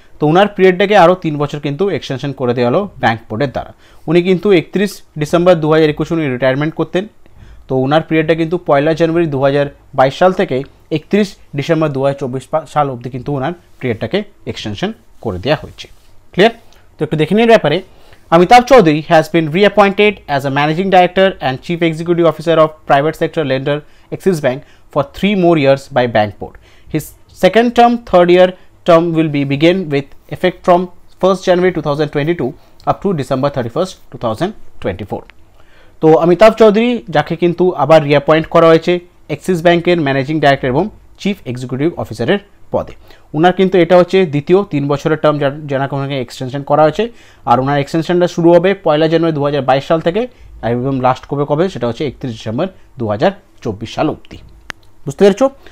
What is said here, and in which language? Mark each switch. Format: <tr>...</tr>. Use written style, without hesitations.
<bn>তো ওনার পিরিয়ডটাকে আরও 3 বছর কিন্তু এক্সটেনশন করে দেওয়া হলো ব্যাঙ্ক বোর্ডের দ্বারা। উনি কিন্তু 31 ডিসেম্বর 2021 উনি রিটায়ারমেন্ট করতেন। তো ওনার পিরিয়ডটা কিন্তু 1 জানুয়ারি 2022 সাল থেকে 31 ডিসেম্বর 2024 সাল অবধি কিন্তু ওনার পিরিয়ডটাকে এক্সটেনশন করে দেওয়া হয়েছে। ক্লিয়ার? তো একটু দেখে নিন ব্যাপারে।</bn> <en>Amitav Chaudhary has been reappointed as a Managing Director and Chief Executive Officer of Private Sector Lender Axis Bank for 3 more years by Bank Board. His second term, third year term will be begin with effect from 1st January 2022 up to December 31st, 2024.</en> <bn>তো অমিতাভ চৌধুরী যাকে কিন্তু আবার রিঅ্যাপয়েন্ট করা হয়েছে Axis ব্যাঙ্কের managing director এবং chief executive অফিসারের পদে। ওনার কিন্তু এটা হচ্ছে দ্বিতীয় 3 বছরের টার্ম যাকে ওনাকে এক্সটেনশন করা হয়েছে, আর ওনার এক্সটেনশনটা শুরু হবে 1 জানুয়ারি 2022 সাল থেকে, এবং লাস্ট কবে সেটা হচ্ছে 31 ডিসেম্বর 2024 সাল অবধি। বুঝতে পেরেছো?</bn>